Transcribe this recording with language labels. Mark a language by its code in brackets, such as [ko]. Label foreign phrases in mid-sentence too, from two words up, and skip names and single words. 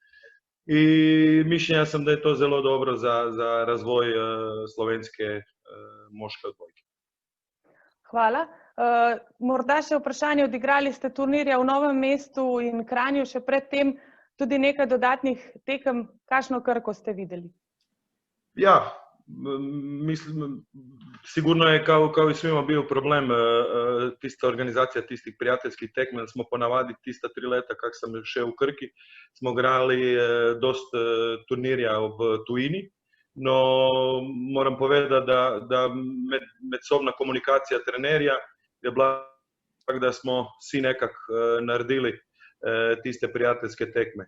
[hr] I mišljenja sam [sl] da je to zelo dobro za razvoj slovenske moške odbojke. Hvala. Morda še vprašanje, odigrali ste turnirja v Novem mestu in Kranju, še predtem tudi nekaj dodatnih tekem, kakšno Krko ste videli? Ja, mislim, [hr] sigurno je kao i svima bio problem [sl] tista organizacija tistih prijateljskih tekme, smo ponavadi tista 3 leta kak sam še u Krki, smo igrali dosta turnirja v tujini, no moram povedati da medsobna komunikacija trenerja je bila tak da smo vsi nekak naredili tiste prijateljske tekme.